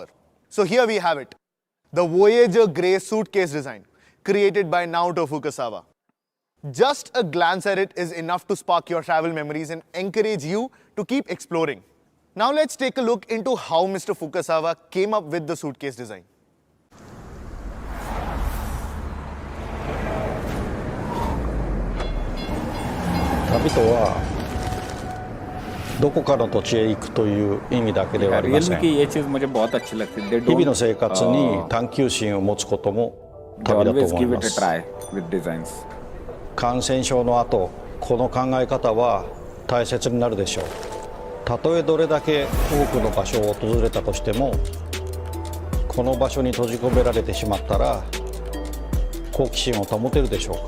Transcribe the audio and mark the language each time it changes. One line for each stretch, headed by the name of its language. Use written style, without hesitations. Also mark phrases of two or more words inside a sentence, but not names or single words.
English: So here we have it, the Voyager grey suitcase design created by Naoto Fukasawa. Just a glance at it is enough to spark your travel memories and encourage you to keep exploring. Now let's take a look into how Mr. Fukasawa came up with the suitcase design.
Japanese: 旅とはどこかの土地へ行くという意味だけではありませ
Hindi: रियलमी
Japanese: ん。
Hindi: की ये चीज मुझे बहुत अच्छी लगती है।
English: They
Japanese: 日々の
English: don't
Japanese: 生活に探求心を持つことも
English: they
Japanese: 旅だと
English: always
Japanese: 思い
English: give
Japanese: ま
English: it a
Japanese: す。
English: try with designs。
Japanese: 感染症の後、この考え方は大切になるでしょう。たとえどれだけ多くの場所を訪れたとしても、この場所に閉じ込められてしまったら好奇心を保てるでしょうか。